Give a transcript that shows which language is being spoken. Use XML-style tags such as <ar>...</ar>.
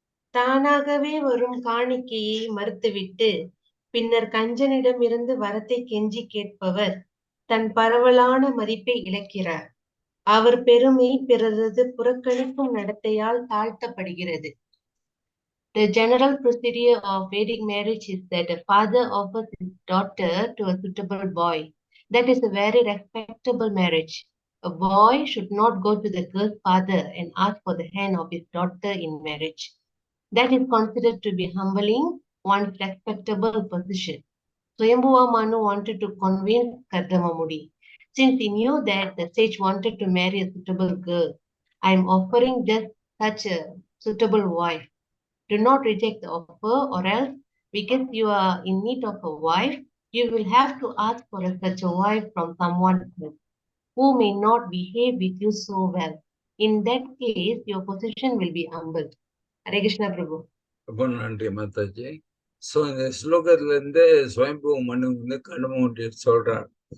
<ta>தானாகவே வரும் காணிக்கையை மறுத்துவிட்டு பின்னர் கஞ்சனிடம் இருந்து வரத்தை கெஞ்சி கேட்பவர் தன் பரவலான மதிப்பை இழக்கிறார். அவர் பெருமை பிறரது புறக்கணிக்கும் நடத்தையால் தாழ்த்தப்படுகிறது.</ta> <en>The general procedure of Vedic marriage is that a father offers his daughter to a suitable boy. That is a very respectable marriage. A boy should not go to the girl's father and ask for the hand of his daughter in marriage. That is considered to be humbling one's respectable position. Swayambhuva Manu wanted to convince Kardamamudi. Since he knew that the sage wanted to marry a suitable girl, I am offering just such a suitable wife. Do not reject the offer, or else, because you are in need of a wife, you will have to ask for such a wife from someone else, who may not behave with you so well. In that case, your position will be humbled. Hare Krishna Prabhu.</en> <ta>ரொம்ப நன்றி Mataji. So இந்த ஸ்லோகத்துல சுயம்பு மனு கடமை சொல்றார்.</ta>